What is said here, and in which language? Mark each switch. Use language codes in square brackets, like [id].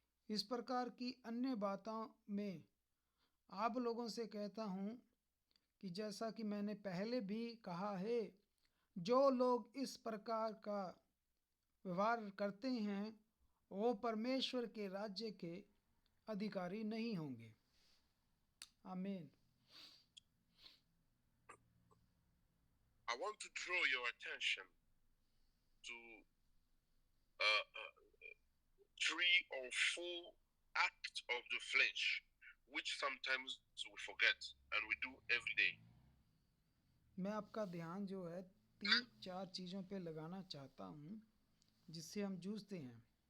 [hi] इस प्रकार की अन्य बातों में आप लोगों से कहता हूँ कि जैसा कि मैंने पहले भी कहा है, जो लोग इस प्रकार का व्यवहार करते हैं वो परमेश्वर के राज्य के अधिकारी नहीं होंगे। आमीन। [en] I want to draw your attention to uh, 3 or 4 acts of the flesh, which sometimes we forget and we do every day. [hi] मैं आपका ध्यान जो है 3-4 चीज़ों पे लगाना चाहता हूँ जिससे हम जूझते हैं।